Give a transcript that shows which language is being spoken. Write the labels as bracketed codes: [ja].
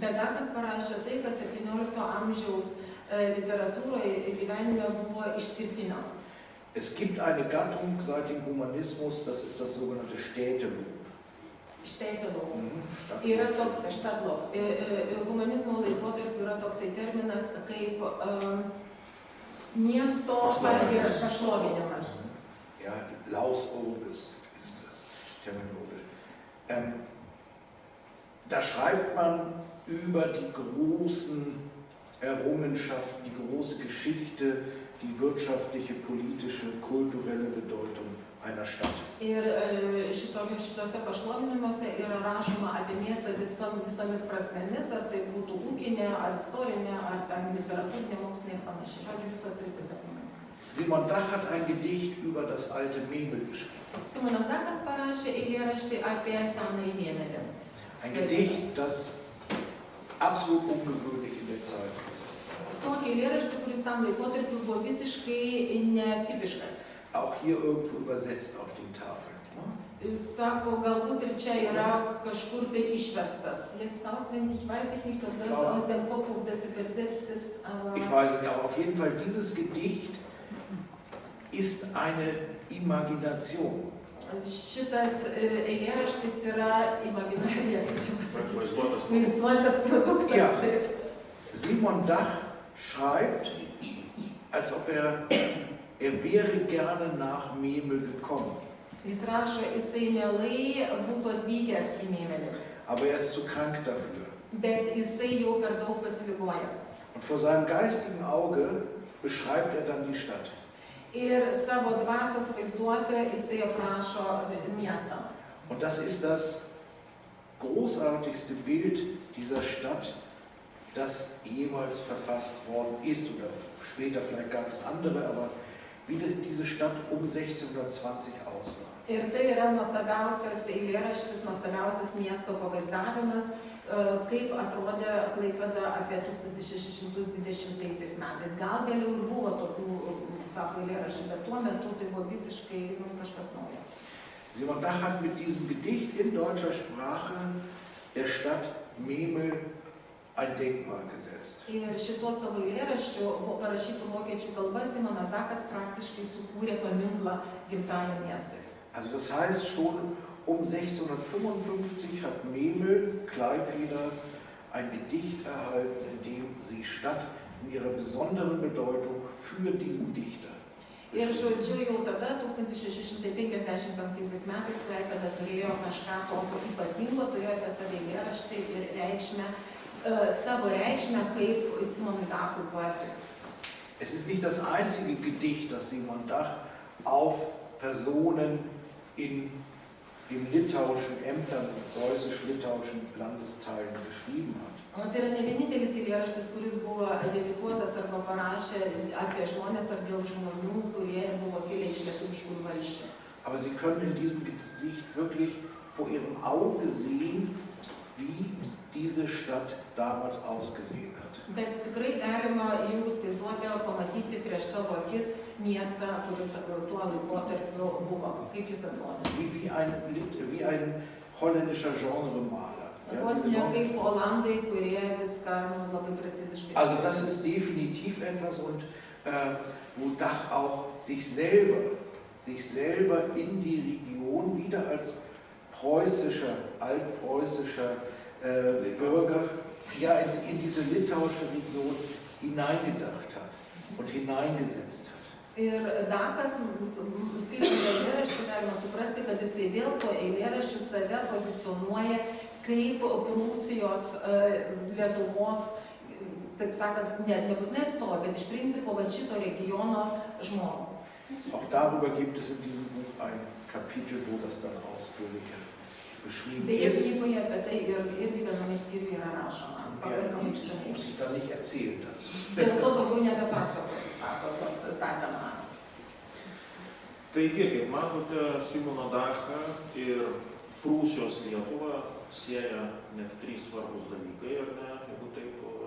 [lt] Bet Dachas parašė tai, kas 17 amžiaus literatūroje gyvenime buvo išskirtinio. [de] Es gibt eine Gattung seit dem Humanismus, das ist das sogenannte Städtelob. [lt] Städtelob. Yra toks Stadtlob. Humanizmo laikotarpiu yra toksai terminas kaip miesto pašlovinimas. [de] Ja, Laus Orbis ist das terminologisch. Da schreibt man über die großen Errungenschaften, die große Geschichte, die wirtschaftliche, politische, kulturelle Bedeutung einer Stadt. [lt] Ir šitose pašlovinimuose yra rašoma apie miestą visomis prasmėmis, ar tai būtų ūkinė, ar istorinė, ar ten literatūrinė, mokslinė ir panašiai. Žodžiu, visos rytis apimami. [de] Simon Dach hat ein Gedicht über das alte Memel geschrieben. [lt] Simonas Dachas parašė eilėraštį apie senąjį Mėmelį. [de] Ein Gedicht, das absolut ungewöhnlich in der Zeit ist. [lt] Tokį eilėraštį, kuris tam laikotarpiu buvo visiškai netipiškas. [de] Auch hier irgendwo übersetzt auf den Tafeln. [lt] Jis sako, galbūt ir čia yra kažkur tai išverstas. [de] Jetzt auswendig weiß ich nicht, ob das aus dem Kopf, ob das übersetzt ist, aber... Ich weiß nicht, aber auf jeden Fall dieses Gedicht ist eine Imagination. [lt] Šitas eilėraštis yra imaginarija, kaip čia pasakyti. Vaizduotas produktas. [de] Ja. Simon Dach schreibt, als ob er wäre gerne nach Memel gekommen. [lt] Jis rašo, jisai mielai būtų atvykęs į Mėmelį. [de] Aber er ist zu krank dafür. [lt] Bet jisai jau per daug pasiligojęs. [de] Und vor seinem geistigen Auge beschreibt er dann die Stadt. [lt] Ir savo dvasios vaizduotę jisai aprašo miestą. [de] Und das ist das großartigste Bild dieser Stadt, das jemals verfasst worden ist. Oder später vielleicht gab es andere, aber wie diese Stadt um 1620 aussah. [lt] Ir tai yra nuostabiausias eilėraštis, nuostabiausias miesto pavaizdavimas, kaip atrodė Klaipėda apie 1620 metais. Gal vėliau ir buvo tokių, sako, eilėraščių, bet tuo metu tai buvo visiškai kažkas naujo. [de] Simon Dach hat mit diesem Gedicht in deutscher Sprache der Stadt Memel ein Denkmal gesetzt. [lt] Ir šituo savo eilėraščiu, parašytų vokiečių kalba, Simonas Dachas praktiškai sukūrė paminklą gimtajam miestui. [de] Also das heißt, schon um 1655 hat Memel, Klaipėda, ein Gedicht erhalten, in dem sie Stadt in ihrer besonderen Bedeutung für diesen Dichter. [lt] Ir žodžiu, jau tada, 1655 metais, Klaipėda turėjo kažką tokio ypatingo, turėjo apie savo eilėraštį ir reikšmę, savo reikšmę kaip Simonui Dachui poetui. [de] Es ist nicht das einzige Gedicht, das Simon Dach auf Personen in den litauischen Ämtern, preußisch-litauischen Landesteilen geschrieben hat. [lt] Tai yra ne vienintelis eilėraštis, kuris buvo dedikuotas arba parašė apie žmonės ar dėl žmonių, kurie buvo kilę iš lietuviškų valsčių. [de] Aber Sie können in diesem Gedicht wirklich vor Ihrem Auge sehen, wie diese Stadt damals ausgesehen hat. [lt] Bet tikrai galima jums vaizduotę pamatyti prieš savo akis miestą, kuris tuo laikotarpiu buvo, kaip jis atrodė. [de] Wie ein holländischer Genremaler. [lt] Vos ne kaip Olandai, kurie viską labai preciziškai. [de] Also das ist definitiv etwas, und wo Dach auch sich selber in die Region wieder als altpreußischer Bürger, ja, in diese litauische Region hineingedacht hat und hineingesetzt hat. [lt] Ir Dachas, skaitant eilėraštį, galima suprasti, kad jisai vėl po eilėraščių save pozicionuoja kaip Prūsijos, Lietuvos, taip sakant, nebūtinai atstovą, bet iš principo šito regiono žmogų. [de] Auch darüber gibt es in diesem Buch ein Kapitel, wo das dann ausführlicher beschrieben ist. [lt] Knygoje apie tai irgi viename skyriuje yra rašoma. [de] Muss ich da nicht erzählen dazu. [lt] Dėl to daugiau nebepasakosiu, sako tos datamą. Taigi, kaip matote, Simono Dachą ir Prūsijos Lietuvą sieja net 3 svarbus dalykai, ar ne, jeigu taip,